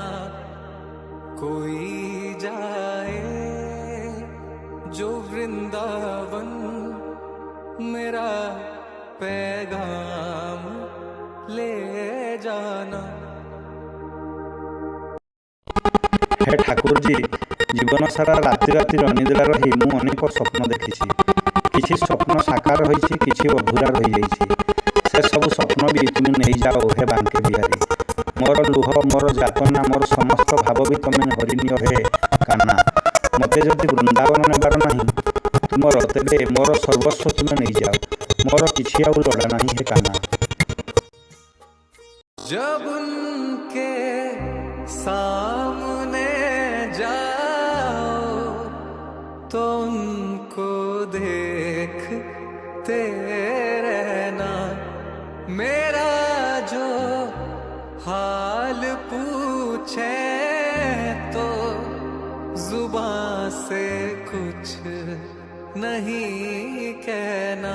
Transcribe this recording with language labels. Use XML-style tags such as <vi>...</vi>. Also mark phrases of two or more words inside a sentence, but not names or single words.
<hi>कोई जाए जो वृंदावन, मेरा पैगाम ले जाना।</hi> <or>हे ଠାକୁରଜୀ, ଜୀବନ ସାରା ରାତି ରାତି ଅନିଦ୍ରା ରହି ମୁଁ ଅନେକ ସ୍ୱପ୍ନ ଦେଖିଛି। କିଛି ସ୍ୱପ୍ନ ସାକାର ହୋଇଛି, କିଛି ଅଧୁରା ରହିଯାଇଛି। ସେସବୁ ସ୍ୱପ୍ନ ବି ତୁମେ ନେଇଯାଅ ହେ ବାଙ୍କେ ବିହାରୀ। ମୋର ଲୁହ, ମୋର ଯାତନା, ମୋର ସମସ୍ତ ଭାବ ବି ତମେ ହରିନିଅ ହେ କାହ୍ନା। ମୋତେ ଯଦି ବୃନ୍ଦାବନ ନେବାର ନାହିଁ ତୁମର, ତେବେ ମୋର ସର୍ବସ୍ୱ ତୁମେ ନେଇଯାଅ। ମୋର କିଛି ଆଉ ଲୋଡ଼ା ନାହିଁ ହେ କାହ୍ନା।</or> <hi>जब उनके सामने जाओ तो उनको देखते रहना। मेरा जो हाल पूछे तो जुबान से कुछ नहीं कहना।</hi>